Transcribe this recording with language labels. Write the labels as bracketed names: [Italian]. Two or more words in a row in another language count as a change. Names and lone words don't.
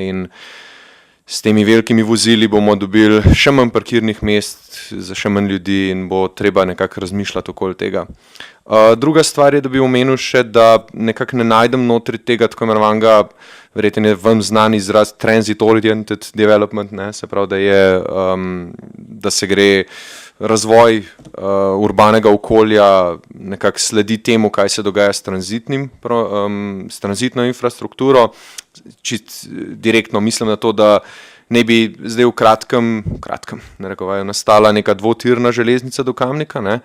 [Slovenian] In s temi velikimi vozili bomo dobili še manj parkirnih mest za še manj ljudi in bo treba nekako razmišljati okoli tega. Druga stvar je, da bi omenil še, da nekako ne najdem notri tega tako imenovanega, verjetno je vam znan izraz [English] transit oriented development, [Slovenian] ne? Se pravi, da se gre razvoj urbanega okolja nekako sledi temu, kaj se dogaja s tranzitno infrastrukturo. Čist direktno mislim na to, da ne bi zdaj v kratkem narekovajo, nastala neka dvotirna železnica do Kamnika, ne?